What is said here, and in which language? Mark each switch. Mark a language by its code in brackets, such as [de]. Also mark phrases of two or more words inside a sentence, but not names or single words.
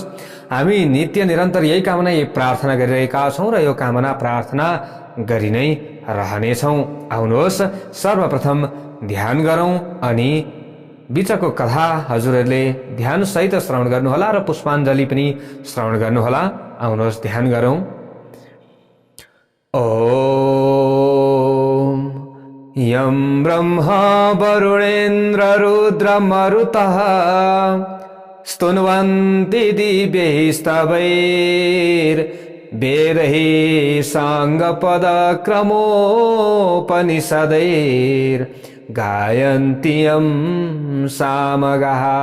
[ne] हामी नित्य निरन्तर यही कामना यही प्रार्थना गरिरहेका छौं र यो कामना प्रार्थना गरि नै रहनेछौं। आउनुहोस् सर्वप्रथम ध्यान गरौं अनि बीचको कथा हजुरहरूले ध्यान सहित श्रवण गर्नुहोला र पुष्पाञ्जली पनि श्रवण गर्नुहोला। आउनुहोस् ध्यान गरौं। [sa] यं ब्रह्मा वरुणेन्द्र रुद्र मरुतः स्तुन्वन्ति दिव्यैस्तवैर्वेदैः साङ्गपद क्रमोपनिषदैर्गायन्ति यं सामगाः।